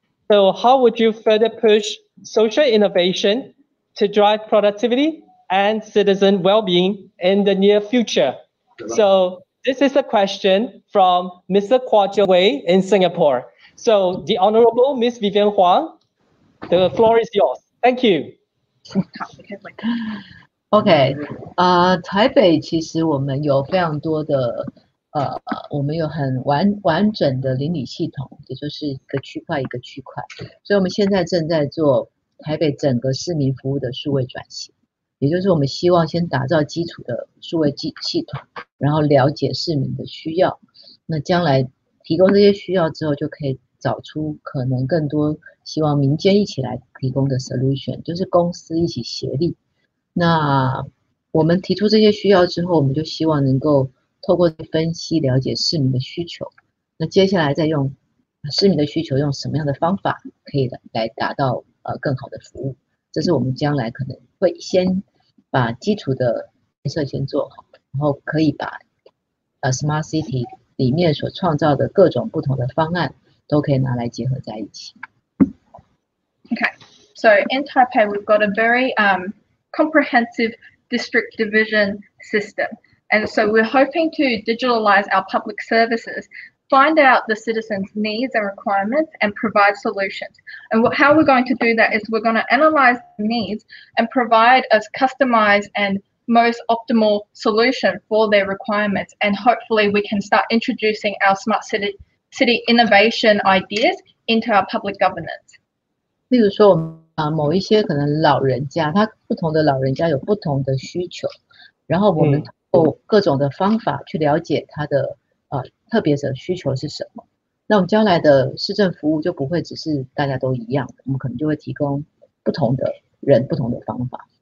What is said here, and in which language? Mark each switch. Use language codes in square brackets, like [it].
[en] So how would you further push social innovation to drive productivity and citizen well-being in the near future? So this is a question from Mr. Hua Zhengwei in Singapore. So the Honorable Ms. Vivian Huang, the floor is yours. Thank you. [zh] OK，台北其实我们有非常多的我们有很完整的邻里系统，也就是一个区块一个区块，所以我们现在正在做台北整个市民服务的数位转型，也就是我们希望先打造基础的数位系统，然后了解市民的需要，那将来提供这些需要之后，就可以找出可能更多希望民间一起来提供的 solution， 就是公司一起协力。那我们提出这些需要之后，我们就希望能够透过分析了解市民的需求，那接下来再用市民的需求用什么样的方法可以来达到更好的服务，这是我们将来可能会先把基础的建设先做好，然后可以把Smart City 里面所创造的各种不同的方案都可以拿来结合在一起。 [en] Okay, so in Taipei we've got a very comprehensive district division system. And so we're hoping to digitalize our public services, find out the citizens' needs and requirements and provide solutions. And how we're going to do that is we're going to analyze the needs and provide a customized and most optimal solution for their requirements, and hopefully we can start introducing our smart city innovation ideas into our public governance. [zh] 例如说，某一些可能老人家，他不同的老人家有不同的需求，然后我们通过各种的方法去了解他的特别的需求是什么。那我们将来的市政服务就不会只是大家都一样的，我们可能就会提供不同的人不同的方法。